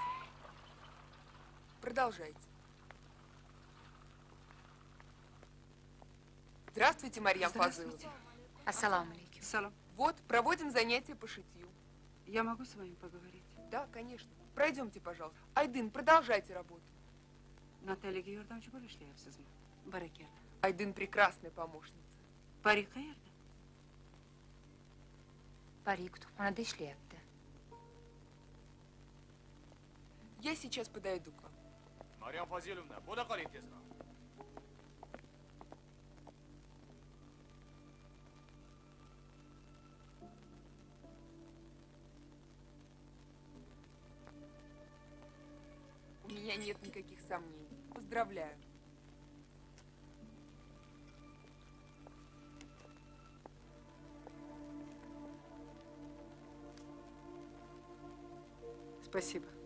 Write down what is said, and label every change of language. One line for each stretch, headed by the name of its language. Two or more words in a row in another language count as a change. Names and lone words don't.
Russian: Продолжайте. Здравствуйте, Марьям Фазыловна.
Arabic: السلام عليكم. سلام.
Russian: Вот, проводим занятия по шитью. Я могу с вами поговорить? Да, конечно. Пройдемте, пожалуйста. Айдын, продолжайте работу.
Uzbek: Натальяga yordamchi bo'lishlayapsizmi? Barakalla.
Russian: Айдын прекрасная помощница.
Uzbek: Parik qayerda? Parik kutubxonada ishlayapti.
Russian: Я сейчас подойду к вам. Марьям Фазиловна,
Uzbek: bo'la qoling tezroq.
Russian: У меня нет никаких сомнений. Поздравляю. Спасибо.